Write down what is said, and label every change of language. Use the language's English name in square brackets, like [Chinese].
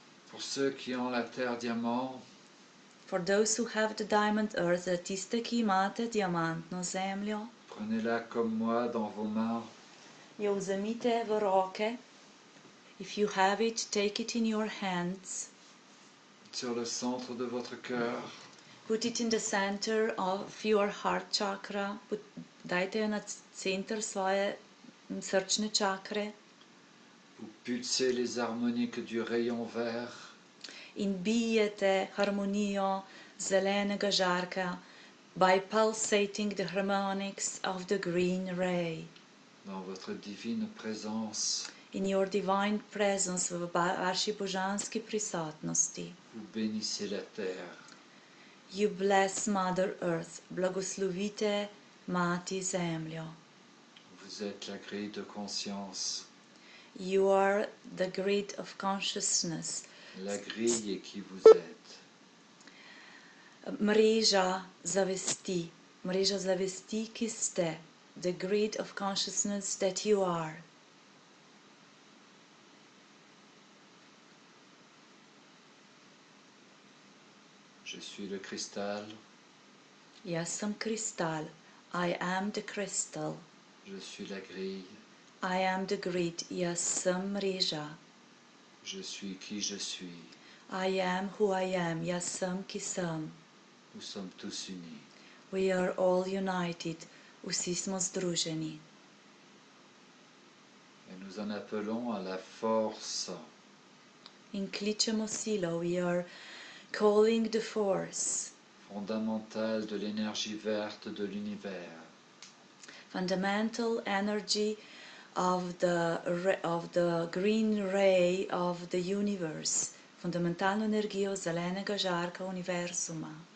[French] Pour ceux qui ont la terre diamant, [English] For those who have the diamond earth, [Slovenian] za tiste, ki imate diamantno zemljo, [French] prenez-la comme moi dans vos mains. [Slovenian] jo vzemite v roke. [English] If you have it, take it in your hands. [French] Sur le centre de votre cœur, [English] Put it in the center of your heart chakra. [Slovenian] Dajte jo na center svoje srčne čakre. [French] vous pulsez les harmoniques du rayon vert [Slovenian] In bijete harmonijo zelenega žarka [English] by pulsating the harmonics of the green ray. [French] dans votre divine présence. [English] In your divine presence, [Slovenian] v vaši božanski prisotnosti. [French] Vous bénissez la terre. [English] You bless Mother Earth. [Slovenian] Blagoslovite Mati Zemljo. [French] Vous êtes la grille de conscience, [English] You are the grid of consciousness. [French] la grille qui vous êtes. [Slovenian] Mreža zavesti. Mreža zavesti, ki ste. [English] The grid of consciousness that you are. [French] Je suis le cristal, [Slovenian] Jaz sem kristal. [English] I am the crystal. [French] je suis la grille, [English] I am the grid. [Slovenian] Jaz sem mreža. [French] je suis qui je suis. [English] I am who I am. [Slovenian] Jaz sem, ki sem. [French] Nous sommes tous unis. [English] We are all united. [Slovenian] Vsi smo združeni. [French] Et nous en appelons à la force, [Slovenian] In kličemo silo. [English] We are calling the force. [French] fondamentale de l'énergie verte de l'univers. [English] Fundamental energy of the green ray of the universe. [Slovenian] Fundamentalno energijo zelenega žarka univerzuma.